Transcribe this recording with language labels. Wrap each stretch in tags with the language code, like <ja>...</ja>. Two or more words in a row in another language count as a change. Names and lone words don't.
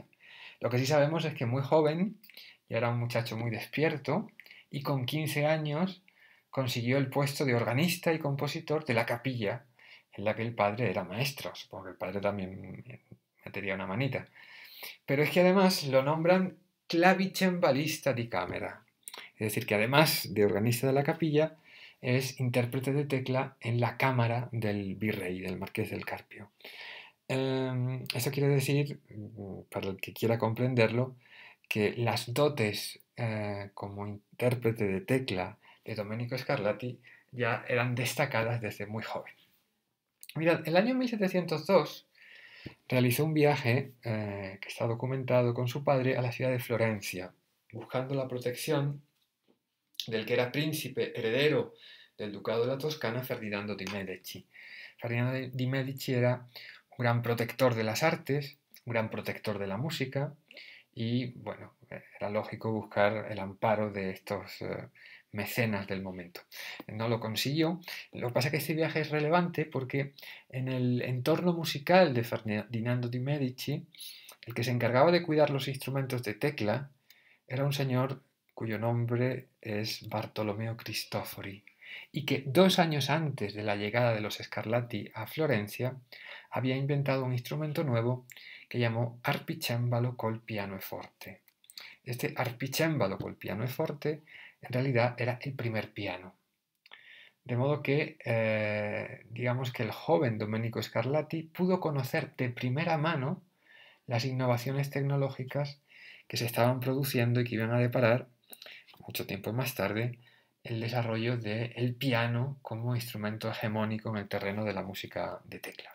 <es>Lo que sí sabemos es que muy joven, ya era un muchacho muy despierto, y con 15 años consiguió el puesto de organista y compositor de la capilla en la que el padre era maestro. Supongo que el padre también metería una manita. Pero es que además lo nombran</es> <it>clavicembalista di camera.</it> <es>Es decir, que además de organista de la capilla, es intérprete de tecla en la cámara del virrey, del marqués del Carpio. Eso quiere decir, para el que quiera comprenderlo, que las dotes como intérprete de tecla de Domenico Scarlatti ya eran destacadas desde muy joven. Mirad, el año 1702 realizó un viaje que está documentado con su padre a la ciudad de Florencia, buscando la protección del que era príncipe heredero del ducado de la Toscana, Ferdinando di Medici. Ferdinando di Medici era un gran protector de las artes, un gran protector de la música y, bueno, era lógico buscar el amparo de estos mecenas del momento. No lo consiguió. Lo que pasa es que este viaje es relevante porque en el entorno musical de Ferdinando di Medici, el que se encargaba de cuidar los instrumentos de tecla era un señor cuyo nombre es Bartolomeo Cristofori, y que 2 años antes de la llegada de los Scarlatti a Florencia había inventado un instrumento nuevo que llamó arpicémbalo col pianoforte. Este arpicémbalo col pianoforte en realidad era el primer piano. De modo que, digamos que el joven Domenico Scarlatti pudo conocer de primera mano las innovaciones tecnológicas que se estaban produciendo y que iban a deparar, mucho tiempo más tarde, el desarrollo del piano como instrumento hegemónico en el terreno de la música de tecla.</es>